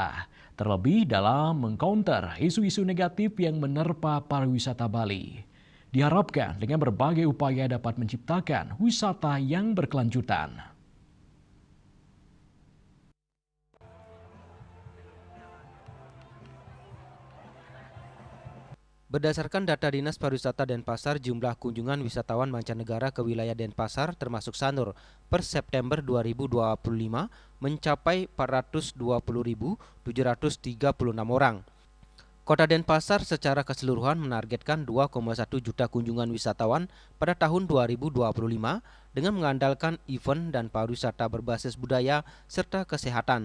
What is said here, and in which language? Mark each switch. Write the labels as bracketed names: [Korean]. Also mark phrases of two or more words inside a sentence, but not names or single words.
[Indonesian] Terlebih dalam mengcounter isu-isu negatif yang menerpa pariwisata Bali. Diharapkan dengan berbagai upaya dapat menciptakan wisata yang berkelanjutan. Berdasarkan data Dinas Pariwisata Denpasar, jumlah kunjungan wisatawan mancanegara ke wilayah Denpasar termasuk Sanur per September 2025 mencapai 420.736 orang. Kota Denpasar secara keseluruhan menargetkan 2,1 juta kunjungan wisatawan pada tahun 2025 dengan mengandalkan event dan pariwisata berbasis budaya serta kesehatan.